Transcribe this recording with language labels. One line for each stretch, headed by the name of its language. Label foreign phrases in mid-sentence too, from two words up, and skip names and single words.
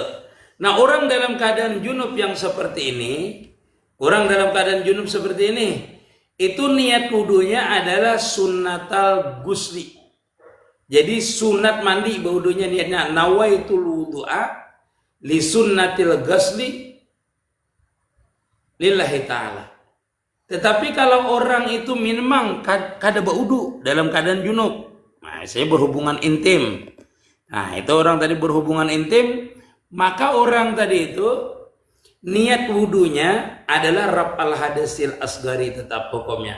Indonesian: Nah, orang dalam keadaan junub yang seperti ini, itu niat wudunya adalah
Arabic: sunnatal gusli.
Indonesian: Jadi sunat mandi wudunya niatnya
Arabic: nawaitul wudu'a li sunnatil ghusli lillahi ta'ala.
Indonesian: Tetapi kalau orang itu memang kada berwudu dalam keadaan junub. Nah, saya berhubungan intim. Nah, itu orang tadi berhubungan intim, maka orang tadi itu niat wudunya adalah
Arabic: raf'al hadasil asghari
Indonesian: tetap hukumnya.